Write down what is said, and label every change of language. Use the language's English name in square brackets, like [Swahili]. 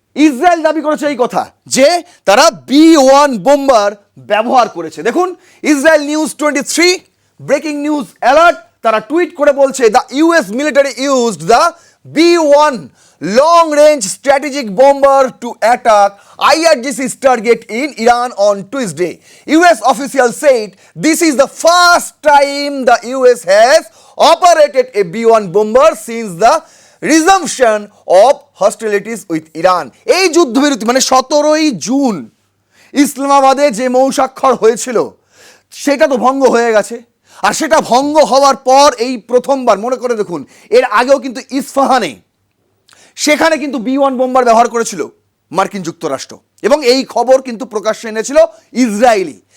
[Bangla] Israel দাবি করেছে এই কথা যে তারা B1 বোম্বার ব্যবহার করেছে। দেখুন, Israel news 23 breaking news alert, তারা টুইট করে বলছে [English] The US military used the B1 long range strategic bomber to attack IRGC's target in Iran on Tuesday. US officials said this is the first time the US has operated a B1 bomber since the resumption of hostilities with Iran. [Bangla] এই যুদ্ধবিরতি মানে 17ই June ইসলামাবাদে যে মৌস্বাক্ষর হয়েছিল সেটা তো ভঙ্গ হয়ে গেছে, আর সেটা ভঙ্গ হওয়ার পর এই প্রথমবার, মনে করে দেখুন এর আগেও কিন্তু ইস্পাহানে সেখানে কিন্তু B1 বোম্বার ব্যবহার করেছিল মার্কিন যুক্তরাষ্ট্র, এবং এই খবর কিন্তু প্রকাশ্যে এনেছিল ইসরায়েলি।